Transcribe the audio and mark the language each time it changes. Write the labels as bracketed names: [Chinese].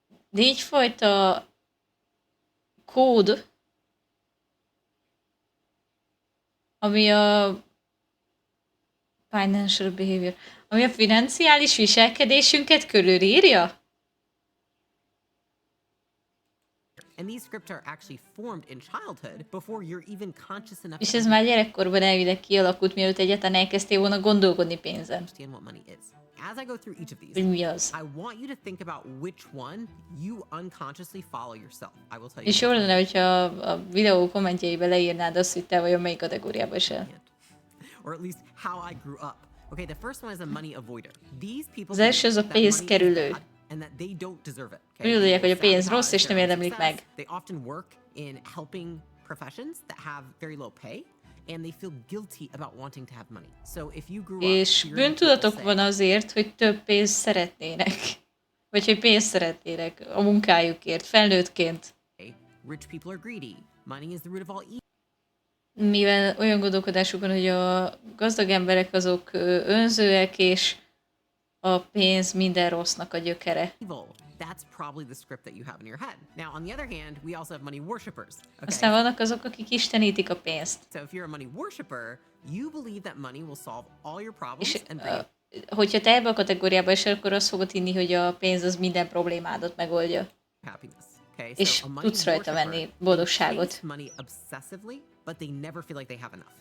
[Hungarian] 4 fajta kód, ami a [English] financial behavior, [Hungarian] ami a financiális viselkedésünket körülírja. [English] And these scripts are actually formed in childhood before you're even conscious enough. [Hungarian] És ez már gyerekkorban elvileg kialakult, mielőtt egyáltalán elkezdtél volna gondolkodni pénzen. [English] Understand what money is. As I go through each of these, [Hungarian] Hogy mi az. [English] I want you to think about which one you unconsciously follow yourself. I will tell you. [Hungarian] És jó lenne, hogyha a videó kommentjeibe leírnád azt, hogy te vajon melyik kategóriába esel. [English] Or at least how I grew up. Okay, the first one is a money avoider. These people [Hungarian] Az első az a pénzkerülő. [English] and that they don't deserve it. [Hungarian] Úgy gondolják, hogy a pénz rossz, és nem érdemlik meg. [English] They often work in helping professions that have very low pay. And they feel guilty about wanting to have money. So if you grew up, [Hungarian] és bűntudatok van azért, hogy több pénzt szeretnének. Vagy hogy pénzt szeretnének a munkájukért, felnőttként. [English] Rich people are greedy. Money is the root of all evil. [Hungarian] Mivel olyan gondolkodásuk van, hogy a gazdag emberek azok önzőek, és a pénz minden rossznak a gyökere. [English] that's probably the script that you have in your head. Now, on the other hand, we also have money worshippers. [Hungarian] Aztán vannak azok, akik istenítik a pénzt. [English] So if you're a money worshiper, you believe that money will solve all your problems [Hungarian] És [English] and bring [Hungarian] hogyha te ebbe a kategóriába esel, akkor azt fogod hinni, hogy a pénz az minden problémádat megoldja. [English] happiness. Okay? [Hungarian] És [English] So a money [Hungarian] tudsz rajta [English] worshiper, [Hungarian] venni [English] they [Hungarian] boldogságot. [English] chase money obsessively, but they never feel like they have enough.